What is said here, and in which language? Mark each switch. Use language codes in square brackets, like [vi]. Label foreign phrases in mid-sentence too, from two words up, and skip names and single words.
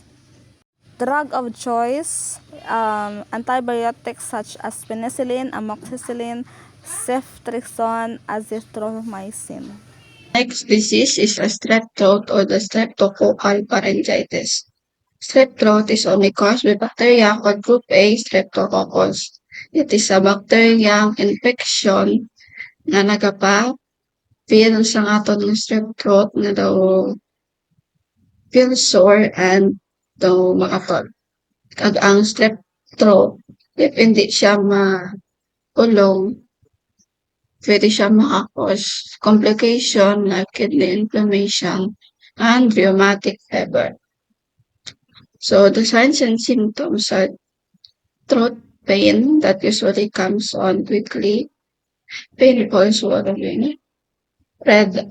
[en] Drug of choice, antibiotics such as penicillin, amoxicillin, ceftriaxone, azithromycin. Next disease is a strep throat or the streptococcal pharyngitis. Strep throat is only caused by bacteria called group A streptococcus. It is a bacterial infection [hil] na nagapa-feel sa aton ng [en] strep throat [hil] na daw [en] feel sore and [hil] daw makatol. Kag ang strep throat, if hindi siya makulong, pwede siya maka-cause [en] complication like kidney inflammation and rheumatic fever. So the signs and symptoms are throat pain that usually comes on quickly, painful swallowing, red